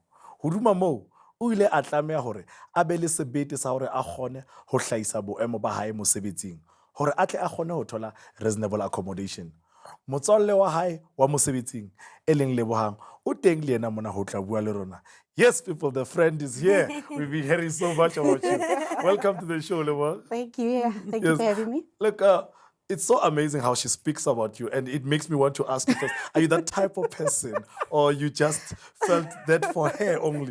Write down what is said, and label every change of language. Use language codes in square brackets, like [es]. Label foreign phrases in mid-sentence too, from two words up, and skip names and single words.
[st] Hoduma moo o ile a tlameha hore a be le sebete sa hore a kgone ho hlahisa boemo ba hae mosebetsing hore a tle a kgone ho thola [en] reasonable accommodation. [st] Motswalle wa hae wa mosebetsing e leng Lebohang o teng le yena mona ho tla bua le rona. [en] Yes, people, the friend is here. We've been hearing so much about you. Welcome to the show, Lebohang. Thank you. Yeah. Thank you for having me. Look, It's so amazing how she speaks about you, and it makes me want to ask you first, are you that type of person, or you just felt that for her only?